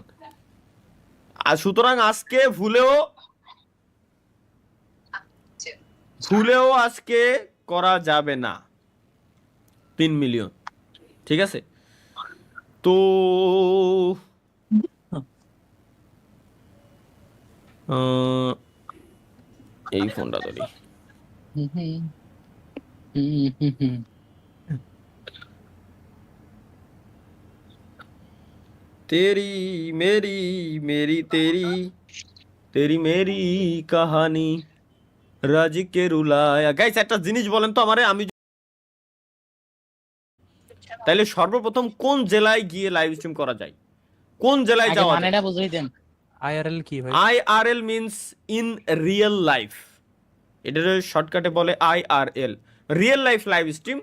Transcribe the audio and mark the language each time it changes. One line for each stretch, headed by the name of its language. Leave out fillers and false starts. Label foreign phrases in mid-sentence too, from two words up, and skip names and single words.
Bangla: আর সুতরাং আজকে ভুলেও আজকে করা যাবে না 3 মিলিয়ন, ঠিক আছে? তো এই ফোনটা ধরি।
Hindi: तेरी मेरी मेरी तेरी तेरी मेरी कहानी राज के रुलाया।
Bangla: গাইস একটা জিনিস বলেন তো আমারে, আমি তাইলে সর্বপ্রথম কোন জেলায় গিয়ে
English: live stream
Bangla: করা যায়? কোন জেলায় আগে যাওয়া যায়? মানেটা বুঝিয়ে দেন। আইআরএল কি ভাই?
English: IRL means in real life,
Bangla: এটার শর্টকাটে বলে
English: IRL, real life live stream.